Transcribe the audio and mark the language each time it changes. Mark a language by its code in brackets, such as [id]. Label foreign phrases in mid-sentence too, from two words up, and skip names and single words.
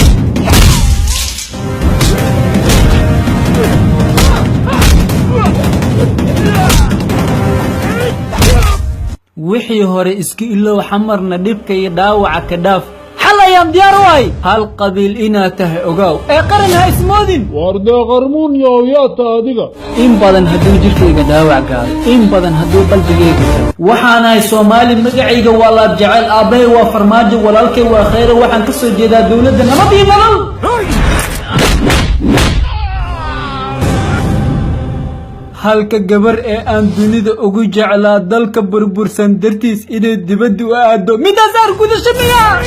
[so] wixii hore iska ilow xamarna dhibka iyo dhaawaca ka dhaaf xalayaan diyaar waay hal qabiil inaad tahay ogaaw ee qaran ha ismoodin warde qarmuun yaata adiga in badan hadduu jirkayga dhaawac gaaro in badan hadduu qalbigayga tago waxaanahay Soomaali magacayga waa laab jecel aabahay waa farmaajo walaalkay waa khayr waxaan ka soo jeedaa dawladda nabad iyo nolol halka gabar ee aan dunida ugu jeclaa dalka burbursan dartiis inay dibadda u aado midaas argudasho miya